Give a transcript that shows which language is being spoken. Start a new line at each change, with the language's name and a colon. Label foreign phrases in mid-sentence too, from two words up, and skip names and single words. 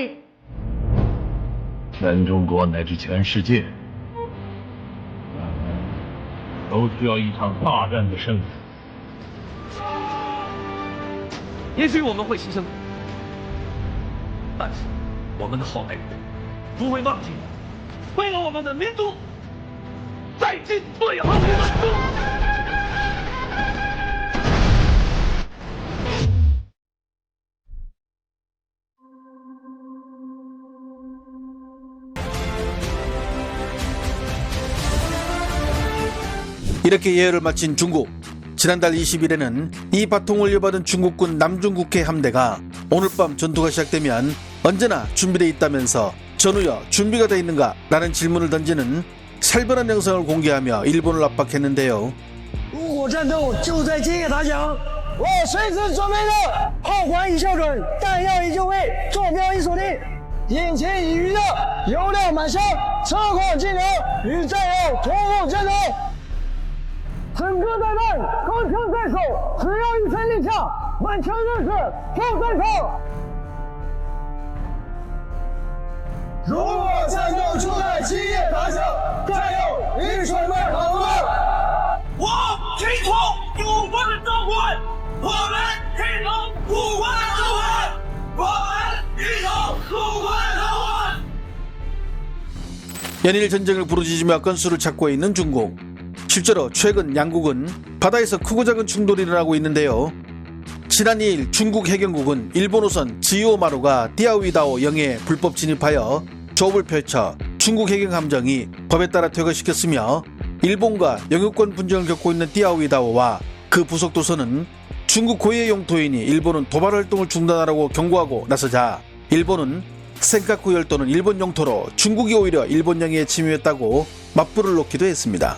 Chinese: 全中国乃至全世界，都需要一场大战的胜利。也许我们会牺牲，但是我们的后代人不会忘记，为了我们的民族，再尽最后的奋斗。
Korean: 이렇게 예열을 마친 중국. 지난달 20일에는 이 바통을 이어받은 중국군 남중국해 함대가 오늘 밤 전투가 시작되면 언제나 준비되어 있다면서 전우여 준비가 되어 있는가 라는 질문을 던지는 살벌한 영상을 공개하며 일본을 압박했는데요.
Chinese: 如果战斗就在今夜打响，我随时准备的炮管已校准，弹药已就位，坐标已锁定，引擎已预热，油料满箱，车况精良，与战友同步战斗。整个弹弹，钢枪在手，只要一声令下，满腔热血跳战场。如果战斗就在今夜打响，战友已准备好了。我听从祖国的召唤，我们听从祖国的召唤，我们听从祖国的召唤。
Korean: 연일 전쟁을 부르짖으며 건수를 찾고 있는 중국. 실제로 최근 양국은 바다에서 크고 작은 충돌이 일어나고 있는데요. 지난 2일 중국 해경국은 일본호선 지오마루가 디아위다오 영해에 불법 진입하여 조업을 펼쳐 중국 해경 함정이 법에 따라 퇴거시켰으며, 일본과 영유권 분쟁을 겪고 있는 디아위다오와 그 부속도선은 중국 고유의 영토이니 일본은 도발 활동을 중단하라고 경고하고 나서자 일본은 센카쿠 열도는 일본 영토로 중국이 오히려 일본 영해에 침입했다고 맞불을 놓기도 했습니다.